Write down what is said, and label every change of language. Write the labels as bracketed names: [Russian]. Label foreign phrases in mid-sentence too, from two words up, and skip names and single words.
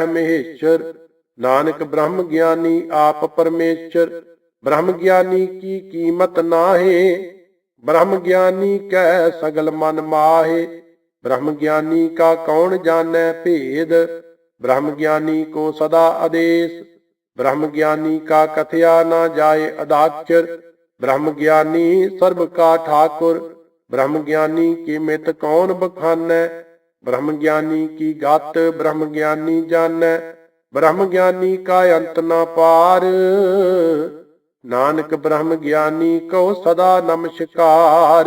[Punjabi] ਮਹੇਸ਼ਰ, ਨਾਨਕ ਬ੍ਰਹਮ ਗਿਆਨੀ ਆਪ ਪਰਮੇਸ਼ਰ, ਬ੍ਰਹਮ ਗਿਆਨੀ ਕੀ ਕੀਮਤ ਨਾਹੀ, ਬ੍ਰਹਮ ਗਿਆਨੀ ਕੈ ਸਗਲ ਮਨ ਮਾਹੇ, ਬ੍ਰਹਮ ਗਿਆਨੀ ਕਾ ਕੌਣ ਜਾਣੈ ਭੇਦ, ਬ੍ਰਹਮ ਗਿਆਨੀ ਕੋ ਸਦਾ ਆਦੇਸ, ਬ੍ਰਹਮ ਗਿਆਨੀ ਕਾ ਕਥਿਆ ਨਾ ਜਾਏ ਅਦਾਚਰ, [Hindi] ब्रह्म ज्ञानी सर्व का ठाकुर, ब्रह्म ज्ञानी की मित कौन बखानै। ब्रह्म ज्ञानी की गात ब्रह्म ज्ञानी जानੈ, ब्रह्म ज्ञानी का अंत न पार। नानक ब्रह्म ज्ञानी को सदा नमस्कार।